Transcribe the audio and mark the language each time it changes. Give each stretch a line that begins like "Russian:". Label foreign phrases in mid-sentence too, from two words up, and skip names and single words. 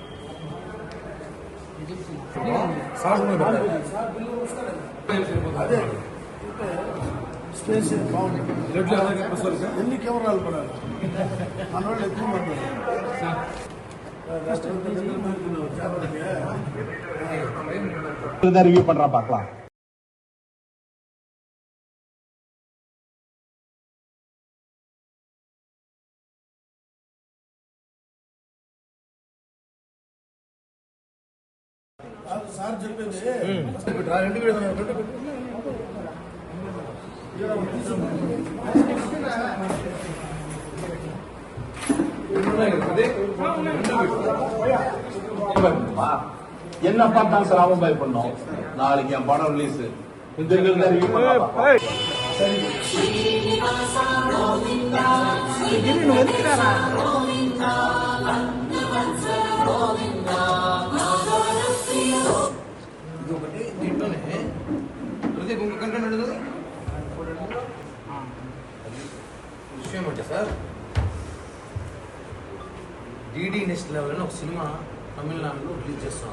Telugu: అదే స్పేస్ బాగుంది. ఎన్ని కెమెరాలు పడాలి మన వాళ్ళు ఎక్కువ మాట్లాడారు.
Tamil: ரிவ்யூ பண்றா பார்க்கலாம்.
Telugu: సార్ చెప్పింది
Tamil: என்ன பார்த்தாலும் சார் அவன் பயப்படணும். நாளைக்கு என் படம் ரிலீஸ். இந்த ரிவ்யூ
Telugu: నువ్వు వెతికిరారా ఇది ఒకటి దీంట్లోనే ప్రతి ఇంకొక కంటెంట్ ఉండదు. విషయం ఏమంటే సార్, డీడీ నెక్స్ట్ లెవెల్ అని ఒక సినిమా తమిళనాడులో రిలీజ్ చేస్తున్నారు.